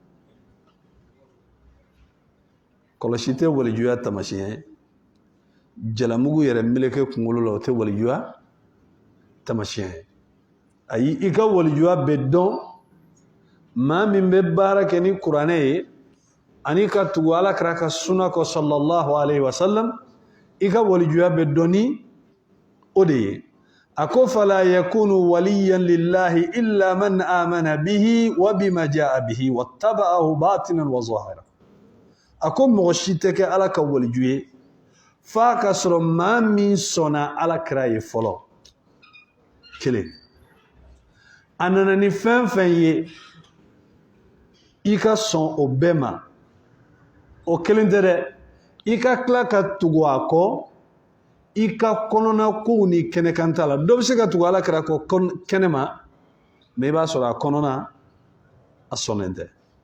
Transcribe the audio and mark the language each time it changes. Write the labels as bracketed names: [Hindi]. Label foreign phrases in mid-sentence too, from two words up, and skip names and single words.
[Bambara] kɔlɔsi tɛ walijuya taamasiyɛn ye jalamugu yɛrɛ meleke kunkolo la o tɛ walijuya taamasiyɛn ye ayi i ka walijuya bɛ dɔn maa min bɛ baara kɛ ni kuranɛ ye ani ka tugu alakira ka sunna kɔ [Arabic] صلى الله عليه وسلم [Bambara] i ka walijuya bɛ dɔn ni o de ye a ko [Arabic] فلا يكون وليا لله إلا من آمن به وبما جاء به واتبعه باطنا وظاهرا [Bambara] a ko mɔgɔ si tɛ kɛ ala ka waliju ye f'a ka sɔrɔ maa min sɔnna alakira ye fɔlɔ kelen a nana ni fɛn fɛn ye i ka sɔn o bɛɛ ma o kelen tɛ dɛ i ka tila ka tugu a kɔ i ka kɔnɔna kow ni kɛnɛkan t'a la dɔ bɛ se ka tugu alakira kɔ kɛnɛ ma mɛ i b'a sɔrɔ a kɔnɔna a sɔnnen tɛ